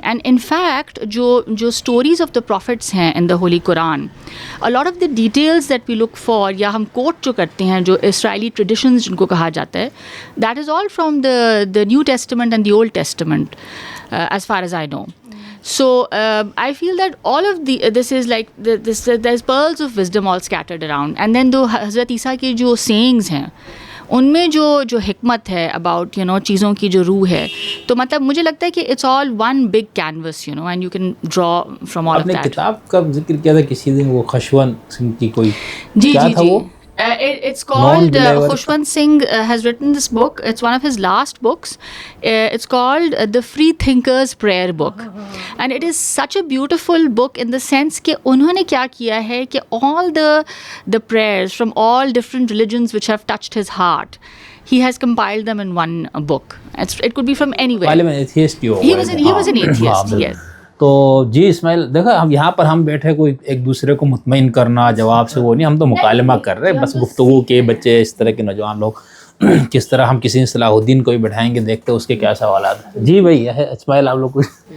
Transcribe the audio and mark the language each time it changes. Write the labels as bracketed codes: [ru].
[en] and in fact جو stories of the prophets ہیں in the holy Quran, a lot of the details that we look for [ur] یا ہم کوٹ جو کرتے ہیں جو اسرائیلی ٹریڈیشنز جن کو کہا جاتا ہے, [en] that is all from the New Testament and the Old Testament as far as I know. So I feel that all of this is like there's pearls of wisdom all scattered around. And then though Hazrat Isa کی جو sayings ہیں [ur] ان میں جو حکمت ہے about چیزوں کی جو روح ہے, تو مطلب مجھے لگتا ہے کہ [en] it's all one big canvas and you can draw from all of [ur] آپ نے [en] That. [ur] کتاب کا ذکر کیا تھا کسی دن, وہ خشونت سنگھ کی کوئی جی کیا جی تھا جی وہ؟ [en] it's called Non-believer. Khushwant Singh has written this book. It's one of his last books. It's called The Free Thinker's Prayer Book, and it is such a beautiful book in the sense [ur] کہ انہوں نے کیا کیا ہے کہ [en] all the prayers from all different religions which have touched his heart, he has compiled them in one book. It could be from anywhere. [ur] پہلے میں atheist he ہو [en] He was an atheist, yes. [ur] تو جی اسماعیل دیکھا, ہم یہاں پر ہم بیٹھے کوئی ایک دوسرے کو مطمئن کرنا جواب سے وہ نہیں, ہم تو مکالمہ کر رہے ہیں بس گفتگو کے بچے اس طرح کے نوجوان لوگ کس طرح ہم کسی صلاح الدین کو بھی بٹھائیں گے, دیکھتے اس کے کیا سوالات ہیں. جی بھائی اسماعیل آپ لوگ کچھ